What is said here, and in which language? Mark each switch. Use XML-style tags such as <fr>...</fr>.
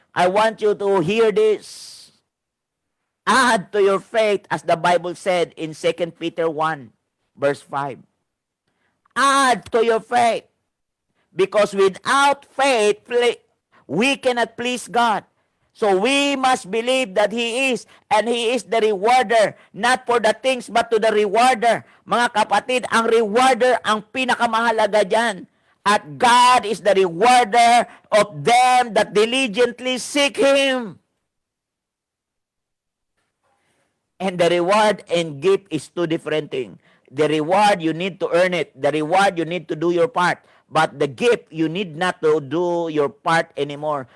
<en>I want you to hear this. Add to your faith, as the Bible said in 2 Peter 1, verse 5. Add to your faith. Because without faith, we cannot please God. So we must believe that He is, and He is the rewarder, not for the things, but to the rewarder.</en> <tl>Mga kapatid, ang rewarder ang pinakamahalaga dyan.</tl> <en>At God is the rewarder of them that diligently seek Him. And the reward and gift is two different things. The reward, you need to earn it. The reward, you need to do your part. But the gift, you need not to do your part anymore.</en>